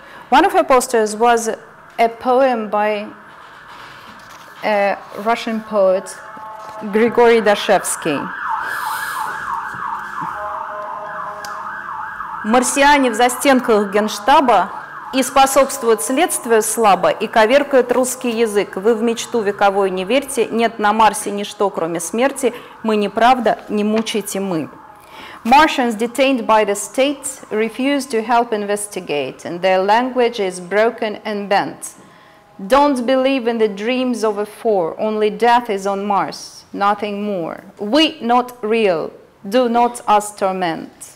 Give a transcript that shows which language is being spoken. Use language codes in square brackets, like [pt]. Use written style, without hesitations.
[en] One of her posters was a poem by a Russian poet, Grigory Dashevsky. [ru] Марсиане в застенках Генштаба и способствуют следствию слабо, и коверкают русский язык. Вы в мечту вековой не верьте, нет на Марсе ничто, кроме смерти. Мы неправда, не мучайте мы. [en] Martians detained by the state refuse to help investigate, and their language is broken and bent. Don't believe in the dreams of a four, only death is on Mars, nothing more. We not real, do not us torment.